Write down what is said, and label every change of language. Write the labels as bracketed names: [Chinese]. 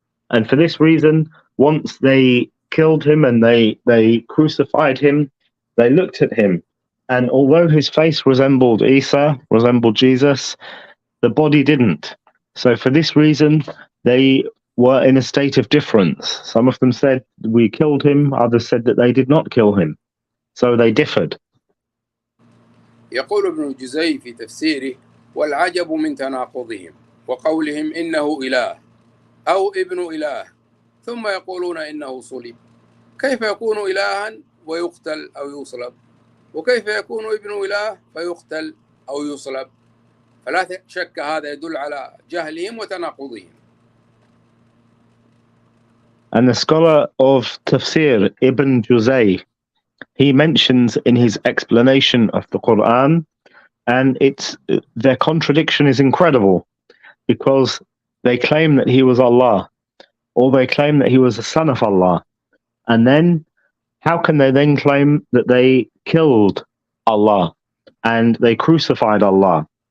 [English] And for this reason, once they killed him and they crucified him, they looked at him. And although his face resembled Isa, resembled Jesus, the body didn't. So for this reason, they were in a state of difference. Some of them said we killed him, others said that they did not kill him. So they differed. [Arabic] يقول ابن الجزي في تفسيره: والعجب من تناقضهم وقولهم إنه إله أو ابن إله، ثم يقولون إنه صلب. كيف يكون إلها ويقتل أو يصلب؟ وكيف يكون ابن إله فيقتل أو يصلب؟ فلا شك هذا يدل على جهلهم وتناقضهم. [English] And the scholar of Tafsir, Ibn Juzay, he mentions in his explanation of the Quran, and their contradiction is incredible, because they claim that he was Allah, or they claim that he was a son of Allah, and then how can they then claim that they killed Allah and they crucified Allah?